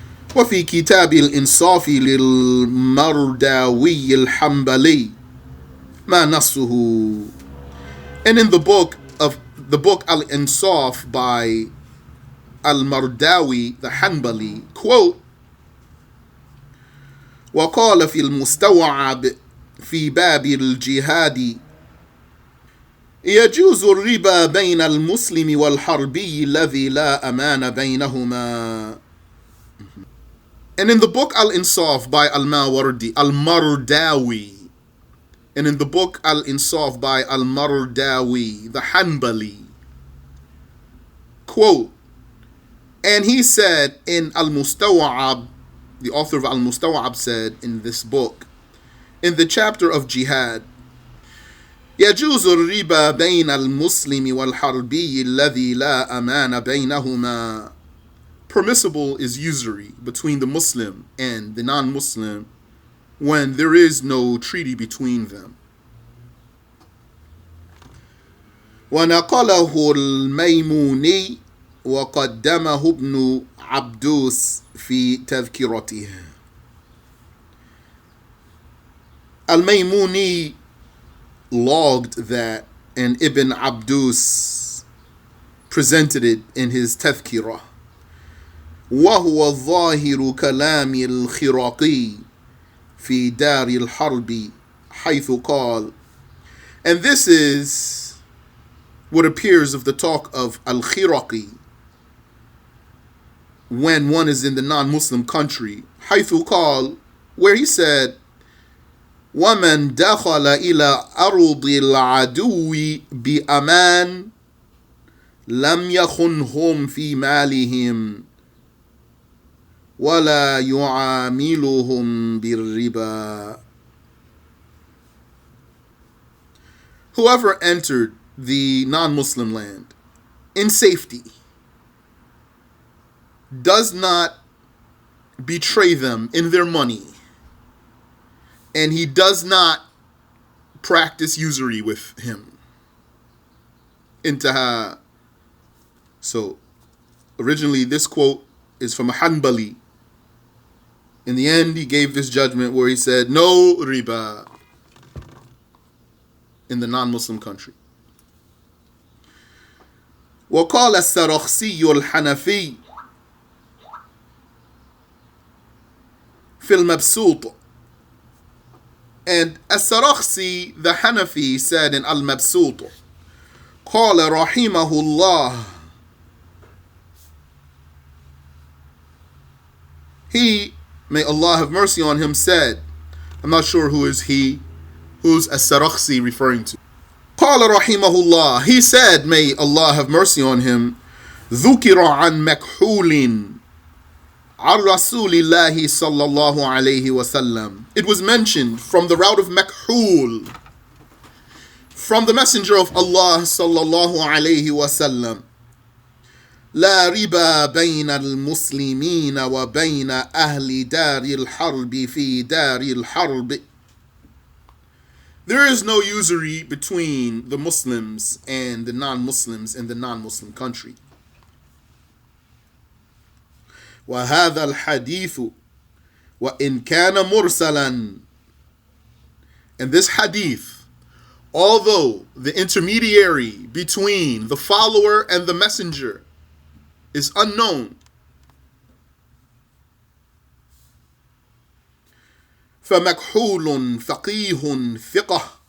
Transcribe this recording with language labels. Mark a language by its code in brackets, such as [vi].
[ar] وفي كتاب الإنصاف للمرداوي الحنبلي ما نصه, [en] and in the book Al-Insaf by Al-Mardawi the Hanbali, quote, [ar] وقال في المستوعب في باب الجهاد يجوز الربا بين المسلم والحربي الذي لا أمان بينهما. [en] And in the book Al-Insaf by Al-Mardawi, and in the book Al-Insaf by Al-Mardawi, the Hanbali, quote, and he said in Al-Mustawa'ab, the author of Al-Mustawa'ab said in this book, in the chapter of jihad, [ar] يجوز الربا بين المسلم والحربي الذي لا أمان بينهما. [en] Permissible is usury between the Muslim and the non-Muslim when there is no treaty between them. [ar] ونقله الميموني وقدمه ابن عبدوس في تذكرته. [en] Al-Maymuni logged that, and Ibn Abdus presented it in his Tadhkirah. [ar] وهو ظاهر كلام الخراقي في دار الحرب حيث قال, [en] and this is what appears of the talk of Al-Khiraqi when one is in the non-Muslim country, [ar] حيث قال, [en] where he said, [ar] وَمَنْ دَخَلَ إِلَى أَرْضِ الْعَدُوِّ بِأَمَانٍ لَمْ يَخُنْهُمْ فِي مَالِهِمْ وَلَا يُعَامِلُهُمْ بِالرِّبَا. [en] Whoever entered the non-Muslim land in safety does not betray them in their money, and he does not practice usury with him. Intaha. So, originally this quote is from a Hanbali. In the end, he gave this judgment where he said, no riba in the non-Muslim country. [ar] وقال السرخسي الحنفي في المبسوط. [en] And As-Sarakhsi, the Hanafi, said in Al-Mabsut, [ar] قال رحمه الله, [en] he, may Allah have mercy on him, said, I'm not sure who is he, who's As-Sarakhsi referring to. [ar] قال رحمه الله, [en] he said, may Allah have mercy on him, [ar] ذكر عن مكحول عن رسول الله صلى الله عليه وسلم. [en] It was mentioned from the route of Makhul, from the Messenger of Allah [ar] صلى الله عليه وسلم, لا ربا بين المسلمين وبين أهل دار الحرب في دار الحرب. [en] There is no usury between the Muslims and the non-Muslims in the non-Muslim country. [ar] وهذا الحديث وإن كان مرسلا. [en] And this hadith, although the intermediary between the follower and the messenger is unknown, [ar] فمكحول فقيه ثقة.